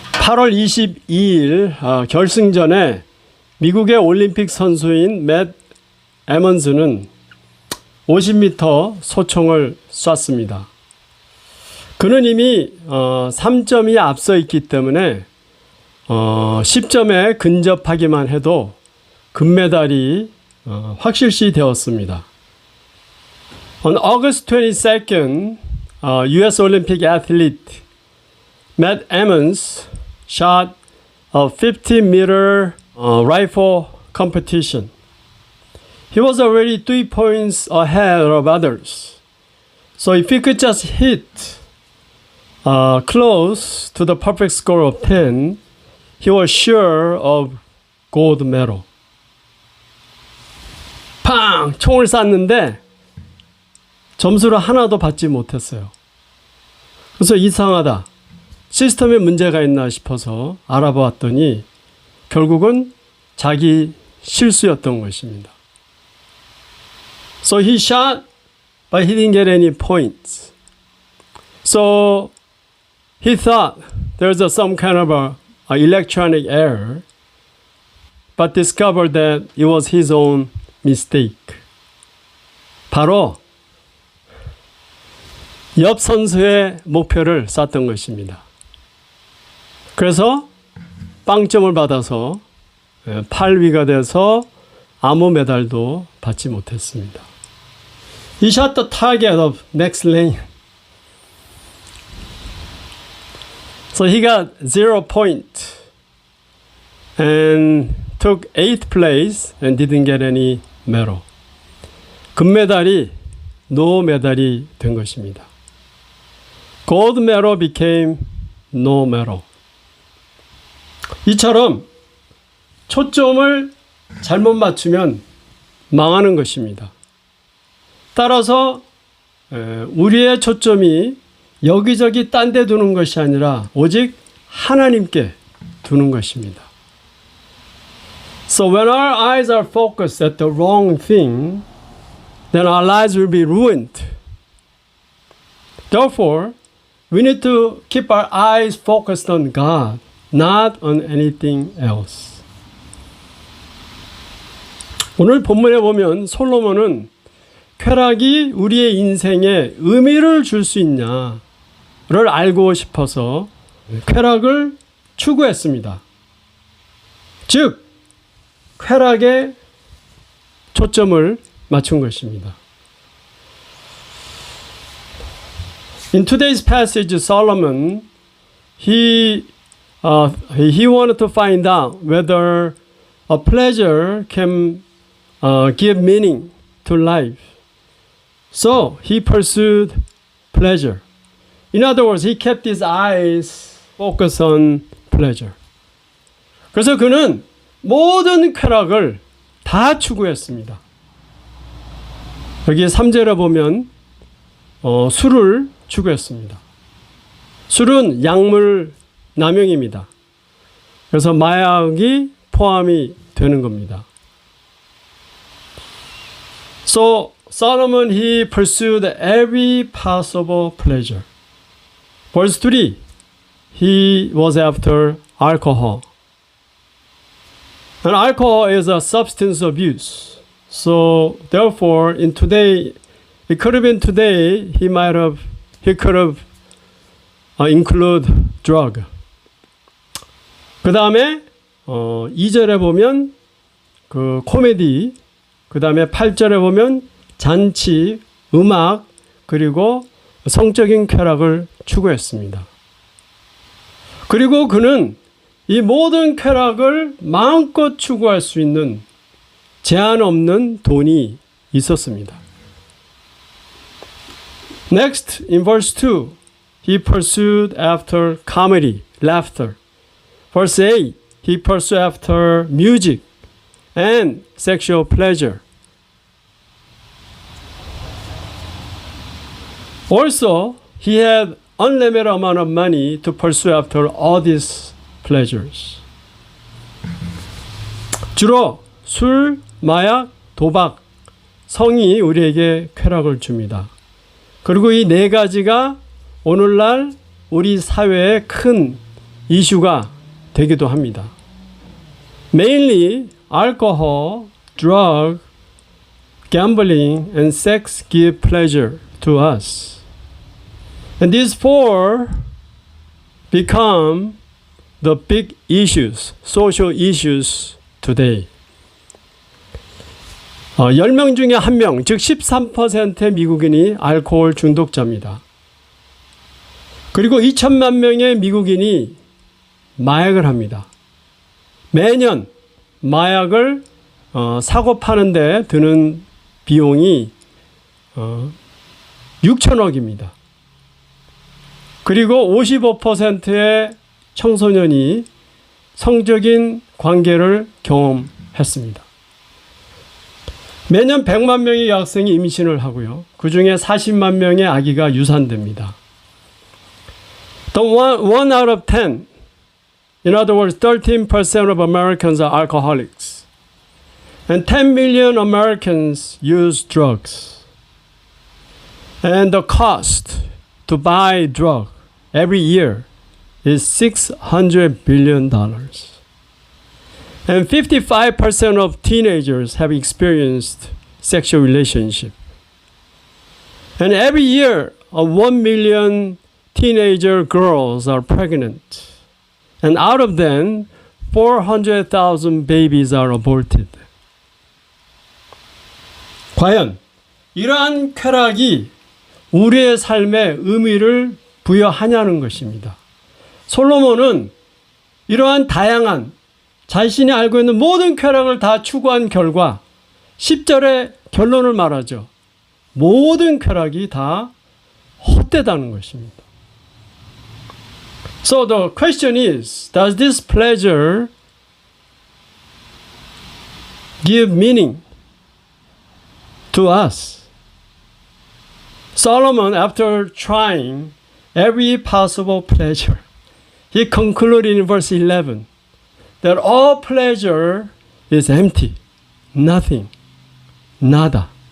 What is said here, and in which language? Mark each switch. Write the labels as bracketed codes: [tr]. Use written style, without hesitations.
[ko] 8월 22일 결승전에 미국의 올림픽 선수인 맷 에먼즈는 50m 소총을 쐈습니다. 그는 이미 3점이 앞서 있기 때문에 10점에 근접하기만 해도 금메달이 확실시 되었습니다. [en] On August 22nd, U.S. Olympic athlete Matt Emmons shot a 50-meter rifle competition. He was already 3 points ahead of others. So if he could just hit close to the perfect score of 10, he was sure of gold medal. [ko] 팡! 총을 쐈는데 점수를 하나도 받지 못했어요. 그래서 이상하다. 시스템에 문제가 있나 싶어서 알아보았더니 결국은 자기 실수였던 것입니다. [en] So he shot, but he didn't get any points. So he thought there's some kind of a electronic error, but discovered that it was his own mistake. [ko] 바로 옆 선수의 목표를 쐈던 것입니다. 그래서 빵점을 받아서 8위가 돼서 아무 메달도 받지 못했습니다. [en] He shot the target of next lane. So he got 0 point and took 8th place and didn't get any medal. [ko] 금메달이 [en] no [ko] 메달이 된 것입니다. [en] Gold medal became no medal. [ko] 이처럼 초점을 잘못 맞추면 망하는 것입니다. 따라서 우리의 초점이 여기저기 딴 데 두는 것이 아니라 오직 하나님께 두는 것입니다. [en] So when our eyes are focused at the wrong thing, then our lives will be ruined. Therefore, we need to keep our eyes focused on God, not on anything else. [ko] 오늘 본문에 보면 솔로몬은 쾌락이 우리의 인생에 의미를 줄 수 있냐를 알고 싶어서 쾌락을 추구했습니다. 즉, 쾌락에 초점을 맞춘 것입니다. [en] In today's passage, Solomon, he wanted to find out whether a pleasure can give meaning to life. So he pursued pleasure. In other words, he kept his eyes focused on pleasure. [ko] 그래서 그는 모든 쾌락을 다 추구했습니다. 여기 3절에 보면 술을 추구했습니다. 술은 약물 남용입니다. 그래서 마약이 포함이 되는 겁니다. [en] So Solomon, he pursued every possible pleasure. Verse 3, he was after alcohol. And alcohol is a substance abuse. So therefore, it could have been today, he could have include drug. [ko] 그 다음에 2절에 보면 그 코미디, 그 다음에 8절에 보면 잔치, 음악, 그리고 성적인 쾌락을 추구했습니다. 그리고 그는 이 모든 쾌락을 마음껏 추구할 수 있는 제한 없는 돈이 있었습니다. [en] Next, in verse 2, he pursued after comedy, laughter. Verse 8, he pursued after music and sexual pleasure. Also, he had unlimited amount of money to pursue after all these pleasures. [ko] 주로 술, 마약, 도박, 성이 우리에게 쾌락을 줍니다. 그리고 이 네 가지가 오늘날 우리 사회의 큰 이슈가 되기도 합니다. [en] Mainly alcohol, drug, gambling, and sex give pleasure to us. And these four become the big issues, social issues today. [ko] 10명 중에 1명, 즉 13%의 미국인이 알코올 중독자입니다. 그리고 2천만 명의 미국인이 마약을 합니다. 매년 마약을 사고 파는데 드는 비용이 6천억입니다. 그리고 55%의 청소년이 성적인 관계를 경험했습니다. 매년 100만 명의 여학생이 임신을 하고요. 그 중에 40만 명의 아기가 유산됩니다. [en] The one out of 10, in other words, 13% of Americans are alcoholics. And 10 million Americans use drugs. And the cost to buy drug every year is $600 billion. And 55% of teenagers have experienced sexual relationship. And every year, 1 million teenager girls are pregnant. And out of them, 400,000 babies are aborted. [ko] 과연 이러한 쾌락이 우리의 삶에 의미를 부여하냐는 것입니다. 솔로몬은 이러한 다양한 자신이 알고 있는 모든 쾌락을 다 추구한 결과 10절에 결론을 말하죠. 모든 쾌락이 다 헛되다는 것입니다. [en] So the question is, does this pleasure give meaning to us? Solomon, after trying every possible pleasure, he concluded in verse 11 that all pleasure is empty, nothing, [es] nada.